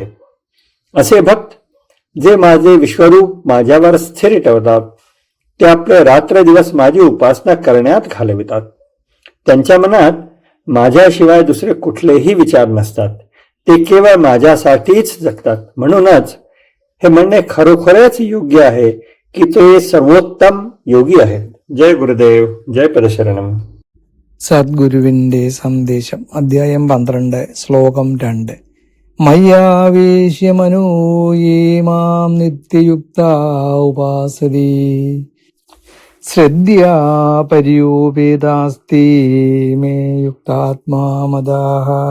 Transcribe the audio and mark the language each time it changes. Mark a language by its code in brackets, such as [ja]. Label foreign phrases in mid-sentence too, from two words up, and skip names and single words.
[mr] असे भक्त जे माझे विश्वरूप माझ्यावर स्थिर ठेवतात, ते आपले रात्र दिवस माझी उपासना करण्यात घालवितात. त्यांच्या मनात माझ्याशिवाय दुसरे कुठलेही विचार नसतात. ते केवळ माझ्यासाठीच जगतात. म्हणूनच हे म्हणणे खरोखरच योग्य आहे की ते सर्वोत्तम योगी आहेत. जय गुरुदेव, जय പരശരണം. [ml] സദ്ഗുരുവിന്റെ സന്ദേശം അധ്യായം 12 ശ്ലോകം 2 [sa] മയ്യാവേശ്യ മനോയേ മാം നിത്യയുക്ത ഉപാസതി ശ്രദ്ധ്യാ പര്യോപേതാസ്തി മേ യുക്താത്മാ മദാഃ.